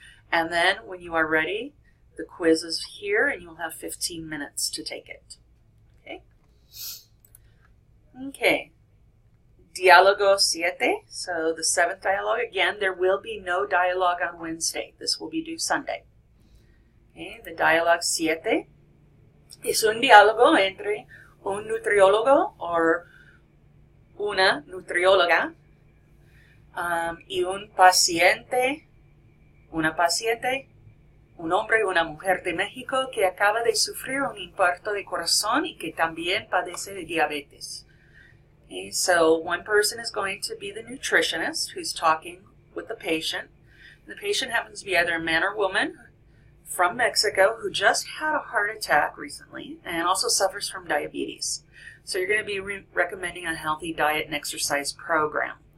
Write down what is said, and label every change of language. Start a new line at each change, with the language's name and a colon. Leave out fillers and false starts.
English: And then when you are ready, the quiz is here and you'll have 15 minutes to take it. Okay? Okay. Diálogo 7. So the 7th dialogue. Again, there will be no dialogue on Wednesday. This will be due Sunday. Okay?
Spanish: The dialogue 7 es un diálogo entre un nutriólogo or una nutrióloga y un paciente. Una paciente, un hombre y una mujer de México que acaba de sufrir un infarto de corazón y que también padece de diabetes.
English: Okay, so one person is going to be the nutritionist who's talking with the patient. The patient happens to be either a man or woman from Mexico who just had a heart attack recently and also suffers from diabetes. So you're going to be recommending a healthy diet and exercise program.